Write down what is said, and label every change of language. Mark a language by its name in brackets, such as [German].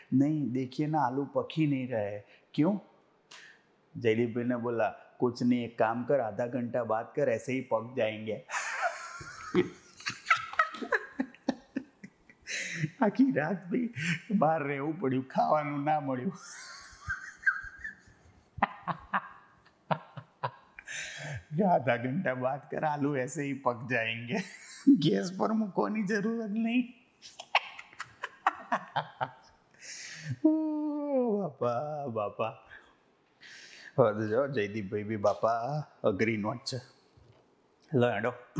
[Hindi] नहीं देखिए ना आलू पक ही नहीं रहे. क्यों. जयदीप भाई ने बोला कुछ नहीं, एक काम कर, आधा घंटा बात कर, ऐसे ही पक जाएंगे. [Gujarati] આખી રાત ભાઈ બહાર રહેવું પડ્યું, ખાવાનું ના મળ્યું. [Hindi] आधा घंटा बात कर, आलू ऐसे ही पक जाएंगे. गैस पर [Gujarati] મૂકવાની જરૂરત નહીં. બાપા બાપા. હવે જો જયદીપભાઈ બી બાપા અઘરી નોટ છે. લો હેડો.